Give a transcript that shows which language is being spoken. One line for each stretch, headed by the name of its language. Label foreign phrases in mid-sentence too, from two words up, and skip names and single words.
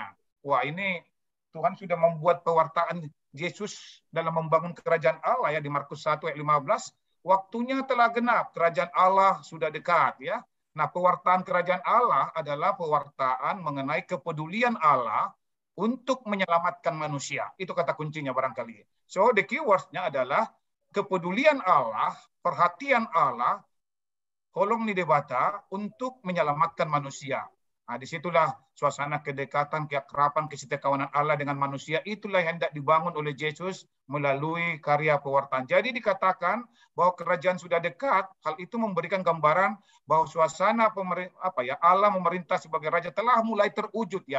Indonesian: Wah, ini Tuhan sudah membuat pewartaan Yesus dalam membangun kerajaan Allah ya, di Markus 1 ayat 15. Waktunya telah genap, kerajaan Allah sudah dekat ya. Nah, pewartaan kerajaan Allah adalah pewartaan mengenai kepedulian Allah untuk menyelamatkan manusia. Itu kata kuncinya barangkali.
English: So, the keywords-
Indonesian: nya adalah kepedulian Allah, perhatian Allah,
Batak Toba: holong ni debata
Indonesian: untuk menyelamatkan manusia. Nah, disitulah suasana kedekatan, keakraban, kesetiakawanan Allah dengan manusia. Itulah yang hendak dibangun oleh Yesus melalui karya pewartaan. Jadi dikatakan bahwa kerajaan sudah dekat. Hal itu memberikan gambaran bahwa suasana Allah memerintah sebagai raja telah mulai terwujud ya.